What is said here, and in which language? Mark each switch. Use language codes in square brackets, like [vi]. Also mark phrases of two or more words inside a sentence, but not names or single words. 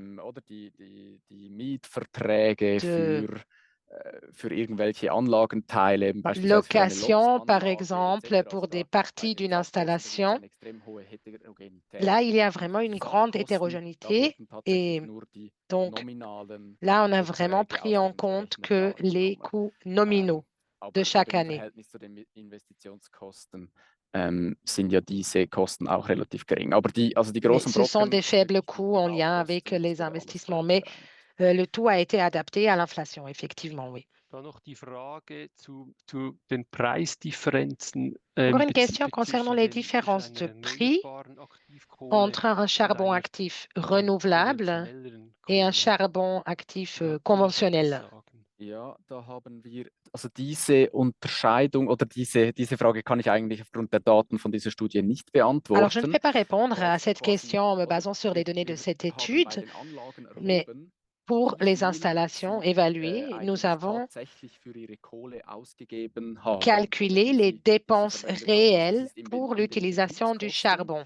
[de] für irgendwelche Anlagenteile, [fr] location, par exemple, pour des parties d'une installation. Là, il y a vraiment une grande hétérogénéité et donc là, on a vraiment pris en compte que les coûts nominaux de chaque année. [de] Sind ja diese Kosten auch relativ gering. Aber also die [fr] Mais [de] großen [fr] ce sont [de] Brocken, [fr] des faibles coûts en lien avec les investissements, mais le tout a été adapté à l'inflation, effectivement, oui. [de] Dann noch die Frage zu den Preisdifferenzen [fr] Encore une question concernant les différences de prix entre un charbon actif renouvelable et un charbon actif conventionnel. [de] Ja, da haben wir, also diese Unterscheidung oder diese Frage kann ich eigentlich aufgrund der Daten von dieser Studie nicht beantworten. [fr] Alors, je ne peux pas répondre à cette question en me basant sur les données de cette étude, mais pour les installations évaluées, nous avons calculé les dépenses réelles pour l'utilisation du charbon.